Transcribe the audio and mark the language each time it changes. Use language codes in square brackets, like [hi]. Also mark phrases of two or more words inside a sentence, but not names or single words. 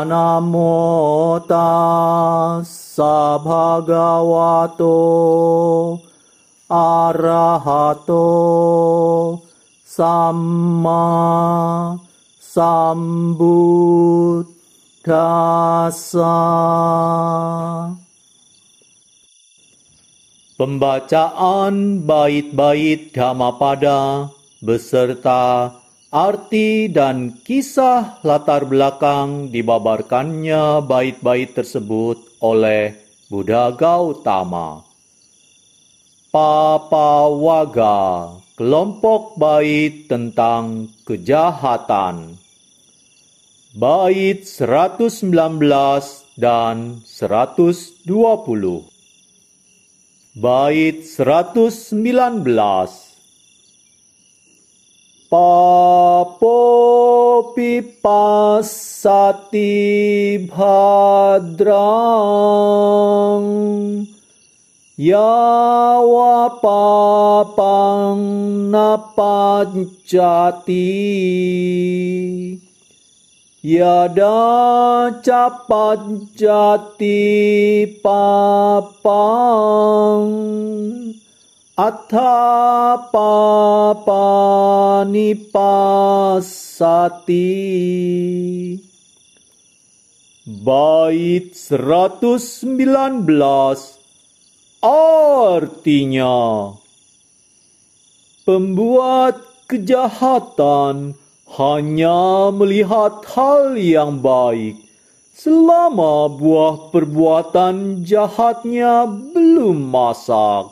[pi] Namo tassa bhagavato arahato samma sambuddhassa. [id] Pembacaan bait-bait Dhammapada beserta arti dan kisah latar belakang dibabarkannya bait-bait tersebut oleh Buddha Gautama. Papawaga, kelompok bait tentang kejahatan. Bait 119 dan 120. Bait 119. [pi] Papopi pasati bhadrang yawa papang napajati yada capajati papang Atha papani pasati. [id] Bait 119 artinya, pembuat kejahatan hanya melihat hal yang baik selama buah perbuatan jahatnya belum masak.